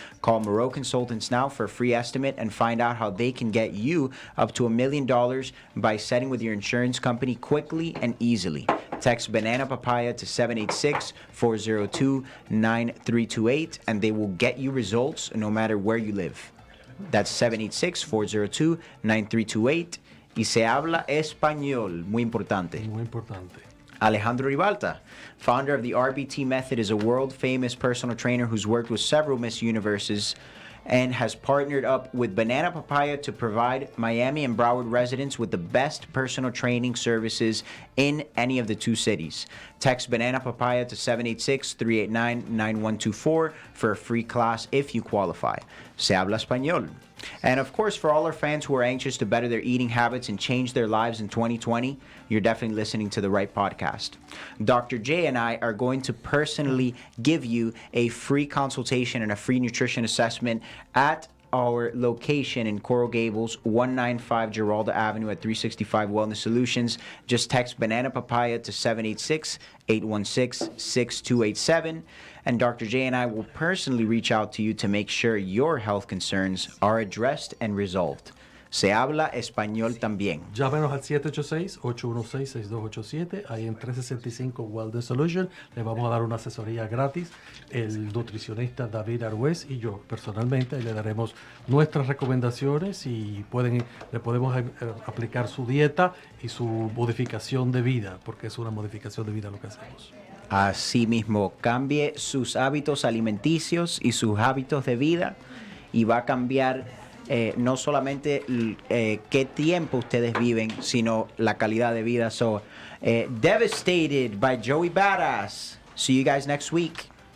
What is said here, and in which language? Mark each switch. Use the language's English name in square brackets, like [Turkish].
[English] Call Moreau Consultants now for a free estimate and find out how they can get you up to $1 million by setting with your insurance company quickly and easily. Text Banana Papaya to 786-402-9328 and they will get you results no matter where you live. That's 786-402-9328 [Spanish] y se habla español, muy importante. Muy importante. [English] Alejandro Ribalta, founder of the RBT Method, is a world-famous personal trainer who's worked with several Miss Universes and has partnered up with Banana Papaya to provide Miami and Broward residents with the best personal training services in any of the two cities. Text Banana Papaya to 786-389-9124 for a free class if you qualify. [Spanish] Se habla español. [English] And of course, for all our fans who are anxious to better their eating habits and change their lives in 2020, you're definitely listening to the right podcast. Dr. J and I are going to personally give you a free consultation and a free nutrition assessment at our location in Coral Gables, 195 Geralda Avenue at 365 Wellness Solutions. Just text Banana Papaya to 786-816-6287. And Dr. J and I will personally reach out to you to make sure your health concerns are addressed and resolved. [Spanish] Se habla español también. Llámenos al 786-816-6287. Ahí en 365 Wellness Solution le vamos a dar una asesoría gratis. El nutricionista David Arguez y yo personalmente le daremos nuestras recomendaciones y le podemos aplicar su dieta y su modificación de vida, porque es una modificación de vida lo que hacemos. Así mismo, cambie sus hábitos alimenticios y sus hábitos de vida y va a cambiar no solamente qué tiempo ustedes viven, sino la calidad de vida. [English] So, Devastated by Joey Badass. See you guys next week.